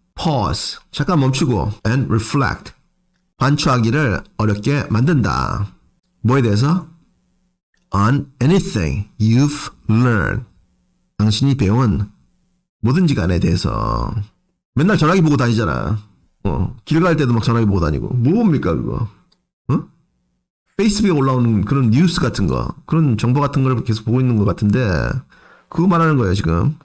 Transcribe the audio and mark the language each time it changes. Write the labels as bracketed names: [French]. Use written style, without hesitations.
[Korean] Pause, 잠깐 멈추고 [English] and reflect, [Korean] 반추하기를 어렵게 만든다. 뭐에 대해서? [English] On anything you've learned. [Korean] 당신이 배운 뭐든지 간에 대해서. 맨날 전화기 보고 다니잖아. 길 갈 때도 막 전화기 보고 다니고. 뭡니까 그거? 페이스북에 올라오는 그런 뉴스 같은 거, 그런 정보 같은 걸 계속 보고 있는 것 같은데 그거 말하는 거예요 지금.